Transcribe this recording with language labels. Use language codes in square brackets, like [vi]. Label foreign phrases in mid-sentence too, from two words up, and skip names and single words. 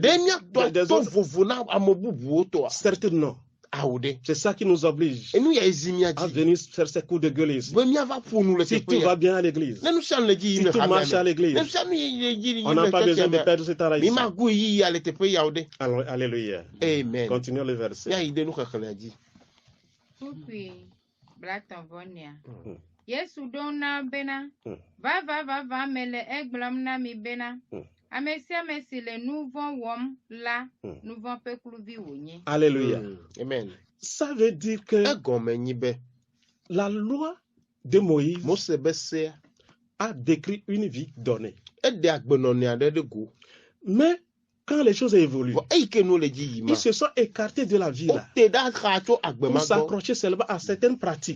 [fr] Certainement. C'est ça qui nous oblige à venir faire ces coups de gueule. Si tout va bien à l'église, si tout marche à l'église, on n'a pas besoin de perdre ce temps-là ici. Alléluia. Amen. Continuons le verset. [ee] Yesu dona bena va mele egblom na mi bena amesia mesi le nouveau wom la nouveau pekluvi wonye. [fr] Alléluia. Amen. Ça veut dire que la loi de Moïse a décrit une vie donnée. Mais quand les choses évoluent, ils se sont écartés de la vie là pour s'accrocher seulement à certaines pratiques.